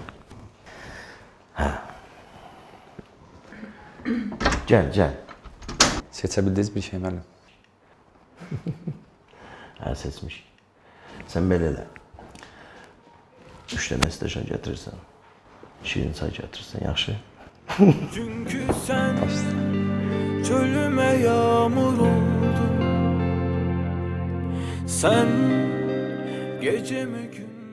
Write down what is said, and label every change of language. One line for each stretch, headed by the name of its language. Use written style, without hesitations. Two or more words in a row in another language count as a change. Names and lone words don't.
Azerbaijani: Hə. Gəl, gəl. Seçə bildiniz bir şey müəllim. Hə, seçmiş. Sən belə elə. 3 dənə steşan gətirirsən. Şirin çay gətirirsən, yaxşı.
Turkish: Çünkü sen çölüme yağmur oldun. Sen gecemi gün